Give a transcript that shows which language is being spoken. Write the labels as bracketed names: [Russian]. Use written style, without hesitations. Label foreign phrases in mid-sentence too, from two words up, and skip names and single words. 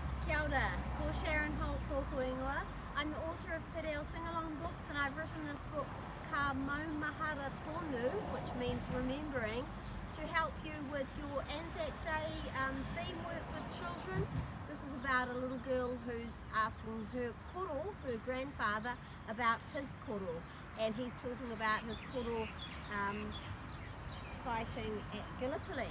[Māori] Kia ora, ko Sharon Holt tōku ingoa. [English] I'm the author of Te Reo Sing-Along books, and I've written this book, Ka Maumahara Tonu, which means remembering, to help you with your Anzac Day theme work with children. This is about a little girl who's asking her koro, her grandfather, about his koro, and he's talking about his koro fighting at Gallipoli.